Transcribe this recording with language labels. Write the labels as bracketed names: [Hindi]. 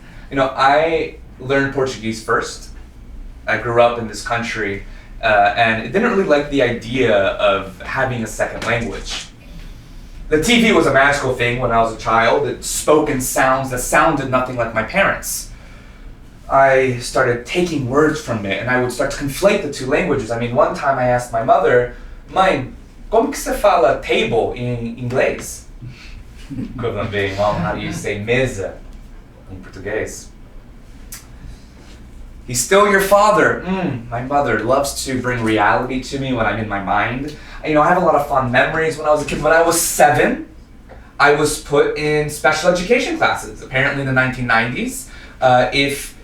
[English] You know, I learned Portuguese first. I grew up in this country, and didn't really like the idea of having a second language. The TV was a magical thing when I was a child. It spoke in sounds that sounded nothing like my parents. I started taking words from it, and I would start to conflate the two languages. I mean, one time I asked my mother, [Portuguese] Mãe, como que se fala table in inglês? [English] Equivalent being, Mom, how do you say mesa in Portuguese? He's still your father. My mother loves to bring reality to me when I'm in my mind. You know, I have a lot of fond memories when I was a kid. When I was 7, I was put in special education classes. Apparently in the 1990s, if